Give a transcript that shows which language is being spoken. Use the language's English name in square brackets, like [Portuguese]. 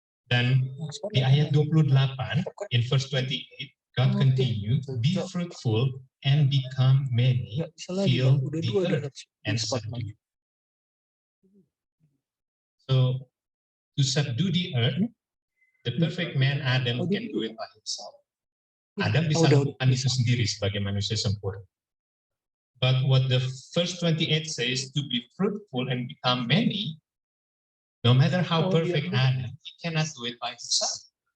[Indonesian] Dan di ayat 28, [English] in verse 28, God continued, "Be fruitful and become many, fill the earth and subdue." So, to subdue the earth, the perfect man Adam can do it by himself. [Indonesian] Adam bisa lakukan itu sendiri sebagai manusia sempurna. [English] But what the verse 28 says, to be fruitful and become many, no matter how perfect Adam, he cannot do it by himself.